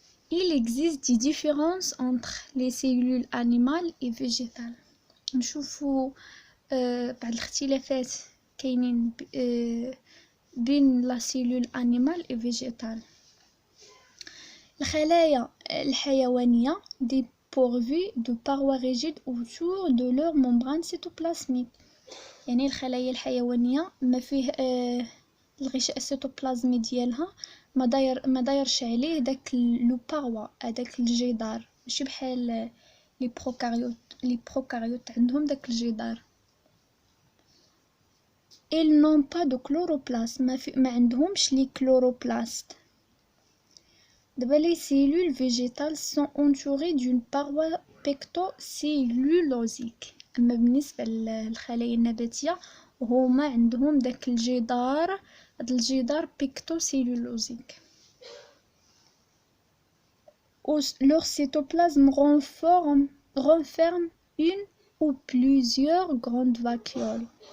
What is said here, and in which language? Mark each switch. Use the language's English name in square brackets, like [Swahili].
[French] Il existe des différences entre les cellules animales et végétales. [Arabic] نشوفوا بعض الاختلافات كاينين بين لا سيلول انيمال [French] et végétale. [Arabic] الخلايا الحيوانية [French] dépourvues de parois rigides autour de leur membrane cytoplasmique. [Arabic] يعني الخلايا الحيوانية ما فيه الغشاء السيتوبلازمي ديالها ما دايرش عليه داك لو باروا، هذاك الجدار، ماشي بحال لي بروكاريوت عندهم داك الجدار. [French] ils n'ont pas de chloroplaste [Arabic] ما عندهمش لي [French] chloroplaste. دابا les cellules végétales sont entourées d'une paroi pectocellulosique. [Arabic] اما بالنسبه للخلايا النباتيه هما عندهم داك الجدار، هاد الجدار pectocellulosique. [French] Leur cytoplasme renferme une ou plusieurs grandes vacuoles.